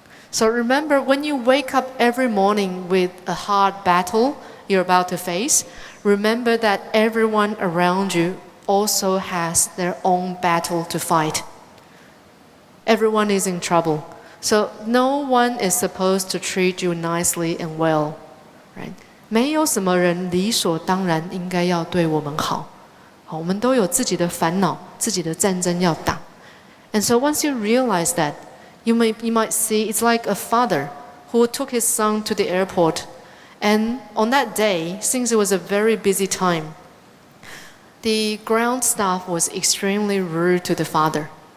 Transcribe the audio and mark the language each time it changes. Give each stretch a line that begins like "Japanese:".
English: So remember, when you wake up every morning with a hard battle you're about to face, remember that everyone around you also has their own battle to fight. Everyone is in trouble. So no one is supposed to treat you nicely and well, right?
Chinese: 没有什么人理所当然应该要对我们好。好，我们都有自己的烦恼，自己的战争要打。
English: And so once you realize that, you might see it's like a father who took his son to the airport. And on that day, since it was a very busy time, the ground staff was extremely rude to the father.